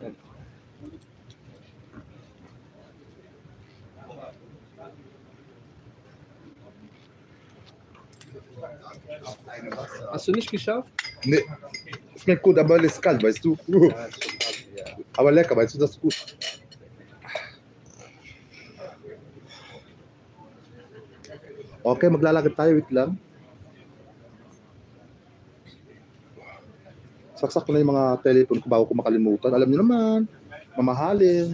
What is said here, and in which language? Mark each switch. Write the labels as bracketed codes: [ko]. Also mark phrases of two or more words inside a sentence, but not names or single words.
[de] Hast du nicht geschafft? Nee. Schmeckt gut, aber ist kalt, weißt du. Ja, ist schon kalt, ja. Aber lecker, weißt du, das ist gut. [tl] Okay, maglalakad tayo, wait lang. Saksak ko na yung mga telephone ko bago ko makalimutan. Alam niyo naman, mamahalin.